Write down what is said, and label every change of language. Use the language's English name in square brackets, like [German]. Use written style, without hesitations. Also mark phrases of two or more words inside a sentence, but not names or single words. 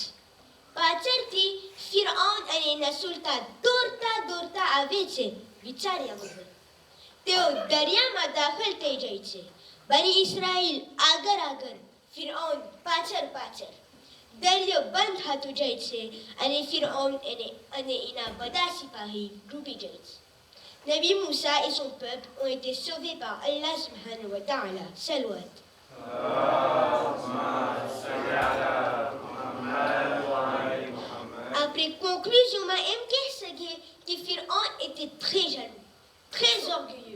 [Gujarati] પાછળથી ફિરૌન અને એના સુલતાન દોડતા આવે છે, વિચાર્યા વગર. તેઓ દરિયામાં દાખલ થઈ જાય છે. બની ઇસ્રાઈલ આગળ, ફિરૌન પાછળ. દરિયો બંધ થતો જાય છે અને ફિરૌન અને એના બધા સિપાહી ડૂબી જાય છે. [French] Nabi Moussa et son peuple ont été sauvés par [Arabic] الله سبحانه وتعالى. [French] Salawat. Après conclusion, M. Kersagé, que Pharaon était très jaloux, très orgueilleux.